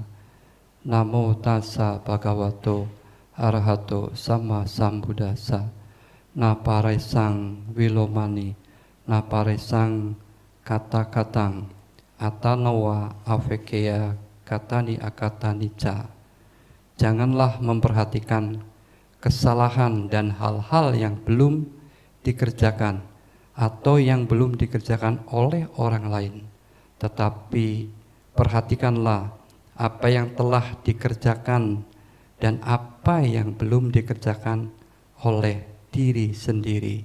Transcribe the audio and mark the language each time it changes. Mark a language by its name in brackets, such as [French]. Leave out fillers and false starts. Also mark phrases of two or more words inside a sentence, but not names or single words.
[Pali] Namo tassa bhagavato arahato samma sambuddhassa. Naparesang wilomani, naparesang kata-katang, atanawa avekeya katani akatanica. [Indonesian] Janganlah memperhatikan kesalahan dan hal-hal yang belum dikerjakan atau yang belum dikerjakan oleh orang lain, tetapi perhatikanlah apa yang telah dikerjakan dan apa yang belum dikerjakan oleh diri sendiri.